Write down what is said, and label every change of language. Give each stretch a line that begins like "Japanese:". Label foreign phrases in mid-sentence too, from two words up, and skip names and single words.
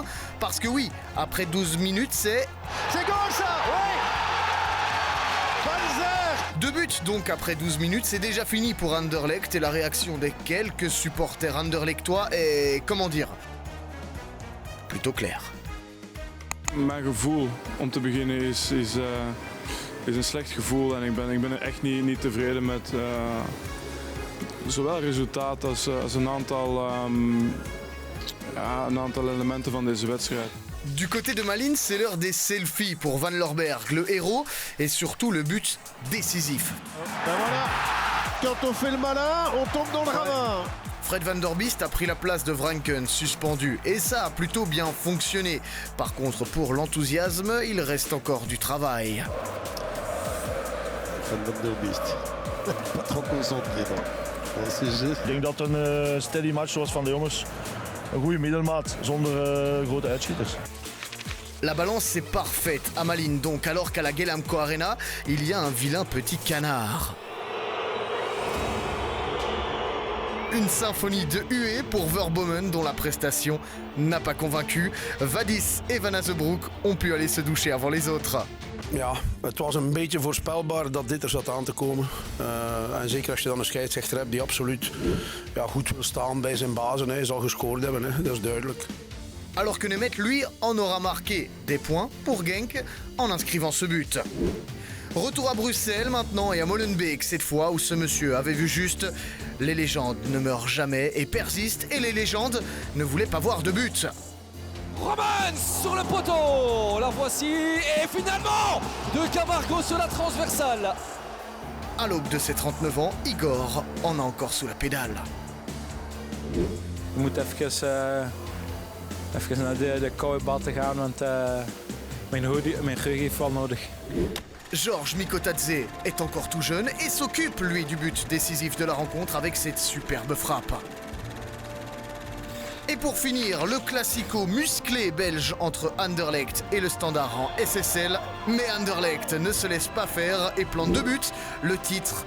French: Parce que oui, après 12 minutes, c'est goal ça! Oui! Panzer! 2 buts donc après 12 minutes, c'est déjà fini pour Anderlecht et la réaction des quelques supporters anderlechtois est, comment dire, plutôt claire.
Dutch: Mijn gevoel om te beginnen is een slecht gevoel en ik ben echt niet tevreden met zowel het resultaat als een aantal elementen van deze wedstrijd.
French: Du côté de Malines, c'est l'heure des selfies pour Van Lorberg, le héros, et surtout le but décisif. Ben voilà, quand on fait le malin, on tombe dans le ravin. Fred Van Der Biest a pris la place de Vranken, suspendu, et ça a plutôt bien fonctionné. Par contre, pour l'enthousiasme, il reste encore du travail. Van Der Biest, pas trop concentré dan.
Dutch: Ik denk dat het een
English: steady match
Dutch: was van de jongens. Een goede middelmaat, zonder grote uitschieters.
French: La balance est parfaite à Malines donc, alors qu'à la Gelamco Arena, il y a un vilain petit canard. Une symphonie de huées pour Verbomen dont la prestation n'a pas convaincu. Vadis et Van Azebroek ont pu aller se doucher avant les autres.
Dutch: Ja, het was een beetje voorspelbaar dat dit er zat aan te komen. En zeker als je dan een scheidsrechter hebt die absoluut goed wil staan bij zijn bazen. Hij zal gescoord hebben, hè. Dat is duidelijk.
French: Alors que Nemeth, lui, en aura marqué des points pour Genk en inscrivant ce but. Retour à Bruxelles maintenant et à Molenbeek cette fois où ce monsieur avait vu juste. Les légendes ne meurent jamais et persistent et les légendes ne voulaient pas voir de but. Roman sur le poteau, la voici et finalement de Camargo sur la transversale. À l'aube de ses 39 ans, Igor en a encore sous la pédale.
Dutch: Je moet even naar de koude batten gaan, want mijn geheugen heeft wel nodig.
French: Georges Mikotadze est encore tout jeune et s'occupe, lui, du but décisif de la rencontre avec cette superbe frappe. Et pour finir, le classico musclé belge entre Anderlecht et le Standard en SSL. Mais Anderlecht ne se laisse pas faire et plante 2 buts.